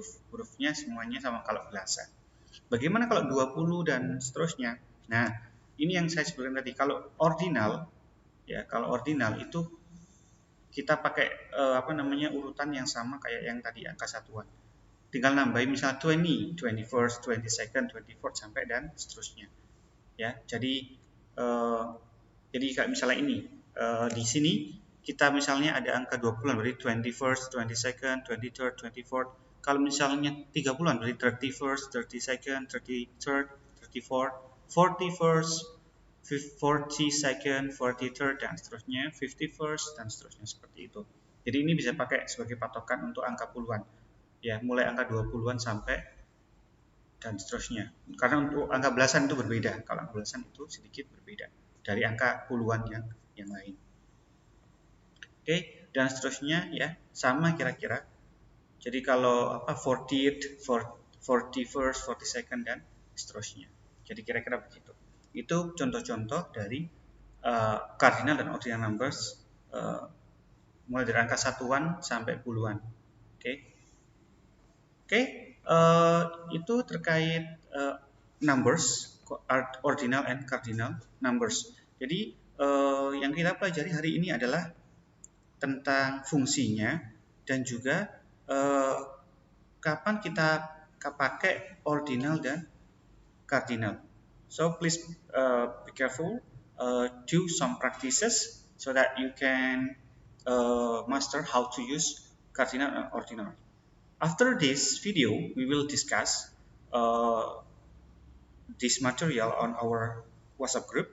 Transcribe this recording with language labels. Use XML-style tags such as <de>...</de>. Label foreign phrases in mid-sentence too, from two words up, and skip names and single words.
<id>Hurufnya semuanya sama kalau belasan. Bagaimana kalau 20 dan seterusnya? Nah, ini yang saya sebutkan tadi. Kalau ordinal itu kita pakai urutan yang sama kayak yang tadi angka satuan. Tinggal nambahin misalnya 20, 21st, 22nd, 24th sampai dan seterusnya. Ya, jadi kayak misalnya ini di sini kita misalnya ada angka 20-an berarti 21st, 22nd, 23rd, 24th. Kalau misalnya 30-an berarti 31st, 32nd, 33rd, 34th, 41st, 42nd, 43rd dan seterusnya, 51st dan seterusnya seperti itu. Jadi ini bisa pakai sebagai patokan untuk angka puluhan. Ya, mulai angka 20-an sampai dan seterusnya. Karena untuk angka belasan itu berbeda. Kalau angka belasan itu sedikit berbeda dari angka puluhan yang lain. Oke, dan seterusnya ya sama kira-kira. Jadi kalau 40th, 41st, 42nd dan seterusnya. Jadi kira-kira begitu. Itu contoh-contoh dari cardinal dan</id> <en>ordinal numbers</en> <id>mulai dari angka satuan sampai puluhan. Oke. Oke, itu terkait</id> <en>numbers, ordinal and cardinal numbers.</en> <id>Jadi yang kita pelajari hari ini adalah tentang fungsinya dan juga kapan kita pakai ordinal dan cardinal.</id> <en>So please be careful, do some practices so that you can master how to use cardinal and ordinal. After this video, we will discuss this material on our WhatsApp group.</en>